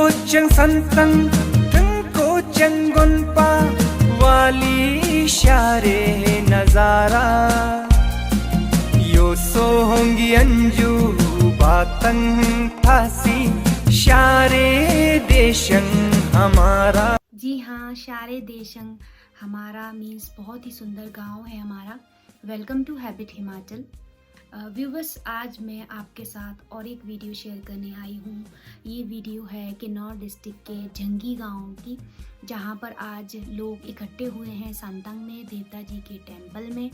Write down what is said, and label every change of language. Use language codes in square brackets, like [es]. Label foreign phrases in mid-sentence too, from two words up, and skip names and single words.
[kfk] chang santang tengko changon pa wali share nazara yo so hongi anju batang thasi share deshang हमारा। [hi] जी हाँ, शारे देशंग हमारा मीन्स बहुत ही सुंदर गांव है हमारा। [en] Welcome to Habit Himachal. [hi] व्यूवर्स, आज मैं आपके साथ और एक वीडियो शेयर करने आई हूँ। ये वीडियो है किन्नौर डिस्ट्रिक्ट के झंगी गांव की, जहाँ पर आज लोग इकट्ठे हुए हैं संतंग में देवता जी के टेंपल में।